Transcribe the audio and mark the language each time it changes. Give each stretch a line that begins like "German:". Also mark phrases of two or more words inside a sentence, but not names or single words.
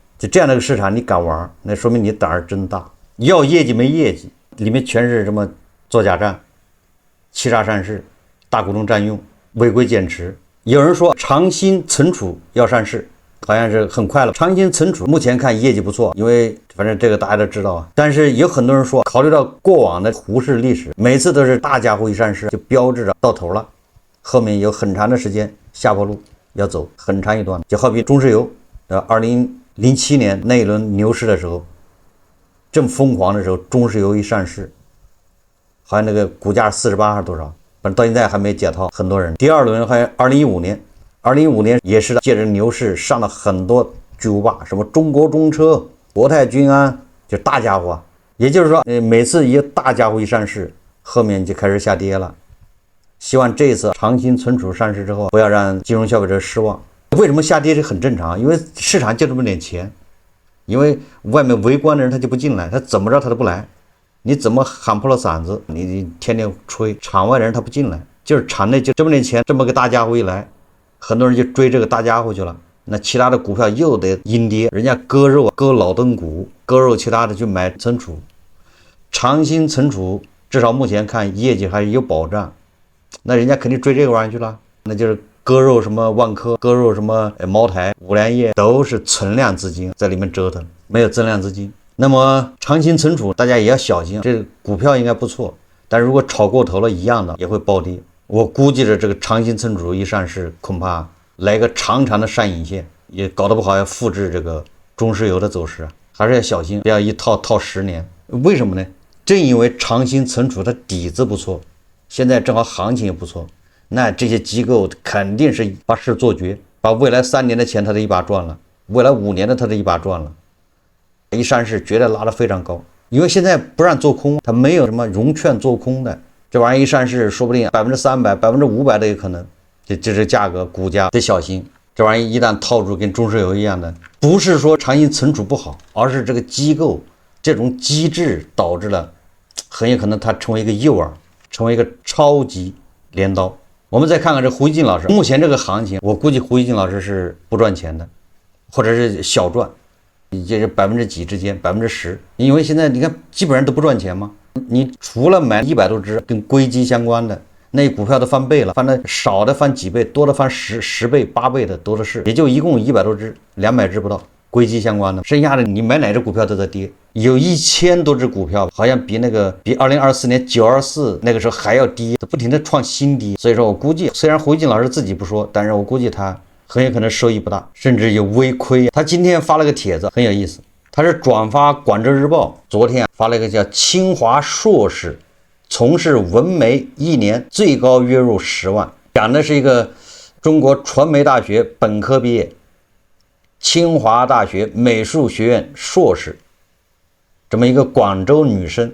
Chinese: 就這樣的一個市場你敢玩，那說明你膽兒真大。要業績沒業績，裡面全是什麼做假賬、欺詐上市、大股東占用、違規減持。有人說長興存儲要上市，好像是很快了。長興存儲目前看業績不錯，因為反正这個大家都知道啊。但是有很多人说，考慮到過往的胡氏歷史，每次都是大家伙一上市就標誌着到頭了，後面有很長的時間下坡路要走很长一段。就好比中石油，2007年那一輪牛市的时候，正瘋狂的时候，中石油一上市，好像那個股價48還是多少，反正到現在還沒解套，很多人。第二輪好像2015年也是借着牛市上了很多巨無霸，什麼中國中車、國泰君安，就大家伙。也就是說，每次一大家伙一上市，後面就開始下跌了。希望這次長興存儲上市之後，不要讓金融消費者失望。為什麼下跌是很正常？因為市場就這麼點錢，因為外面圍觀的人他就不進來，他怎麼着他都不來。你怎麼喊破了嗓子，你天天吹，場外人他不進來，就是场內就這麼點錢，這麼個大家伙一來，很多人就追這個大家伙去了。那其他的股票又得阴跌，人家割肉割老登股，割肉其他的去買存儲。長興存儲至少目前看業績還是有保障，那人家肯定追這個玩意去了，那就是割肉什麼萬科，割肉什麼茅台、五粮液，都是存量資金在裡面折騰，沒有增量資金。那麼長興存儲大家也要小心，這個股票應該不錯，但如果炒過頭了，一樣的也會暴跌。我估計着這個長興存儲一上市，恐怕來個長長的上影線，也搞得不好要複製這個中石油的走勢，還是要小心，不要一套10年。為什麼呢？正因為長興存儲它底子不錯，現在正好行情也不錯，那這些機構肯定是把事做絕，把未來3年的錢它都一把賺了，未來5年的它都一把賺了。一上市绝对拉得非常高，因為現在不讓做空，它沒有什麼融券做空的，這玩意一上市說不定300%、500%都有可能。這是價格股價得小心，這玩意一旦套住跟中石油一樣的，不是說長興存儲不好，而是這個機構這種機制導致了很有可能它成為一個誘餌，成為一個超級鐮刀。我們再看看這胡一進老師，目前这個行情我估計胡一進老師是不賺錢的，或者是小賺，也是幾% 之間10%，因為現在你看基本上都不賺錢嘛，你除了買100多只跟硅基相關的那股票都翻倍了，翻的少的翻幾倍，多的翻10倍8倍的多的是，也就一共100多只200只不到硅基相關的，剩下的你买哪只股票都在跌，有1000多只股票好像比2024年924那個時候還要低，不停的創新低。所以說我估計，虽然胡一進老師自己不說，但是我估計他很有可能收益不大，甚至有微虧。他今天發了個帖子很有意思，他是轉發廣州日報昨天發了一個叫清華碩士從事文媒1年最高月入10萬，講的是一個中國傳媒大學本科畢業，清華大學美術學院碩士，這麼一個廣州女生。